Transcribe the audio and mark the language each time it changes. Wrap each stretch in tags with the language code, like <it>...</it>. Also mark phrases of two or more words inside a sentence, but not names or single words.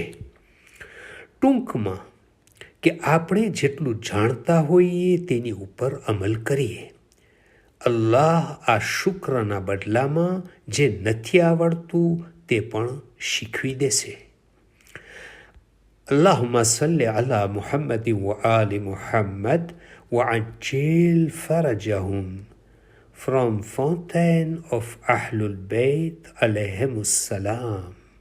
<gu>ટૂંકમાં કે આપણે જેટલું જાણતા હોઈએ તેની ઉપર અમલ કરીએ. અલ્લાહ આ શુક્રના બદલામાં જે નથી આવડતું તે પણ શીખવી દેશે.</gu> <ar>اللهم صل على محمد وآل محمد وعجل فرجهم.</ar> <en>From Fountain of Ahlul Bayt</en> <ar>عليهم السلام.</ar>